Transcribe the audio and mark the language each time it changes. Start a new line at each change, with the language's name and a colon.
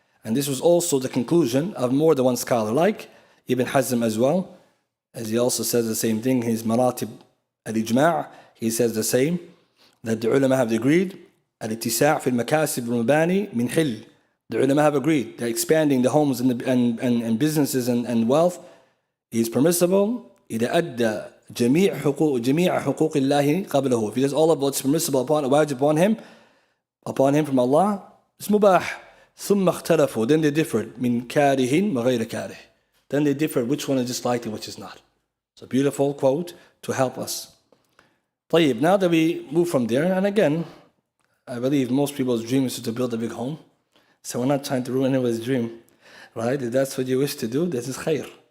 English: And this was also the conclusion of more than one scholar, like Ibn Hazm as well, as he also says the same thing, his Maratib al-Ijma', he says the same, that the ulama have agreed, al-ittisaa' fi al-makasib al-mabani min hil. The ulama have agreed that expanding the homes and businesses and wealth is permissible
Arabic: إذا أدى جميع حقوق الله قبله.
English: If he does all of what's permissible upon him from Allah, it's mubah.
Arabic: ثم اختلفوا,
English: then they differed
Arabic: من كاره وغير كاره.
English: Then they differed which one is disliked and which is not. It's a beautiful quote to help us. طيب, now that we move from there, and again, I believe most people's dream is to build a big home. So we're not trying to ruin anyone's dream, right? If that's what you wish to do, this is khair.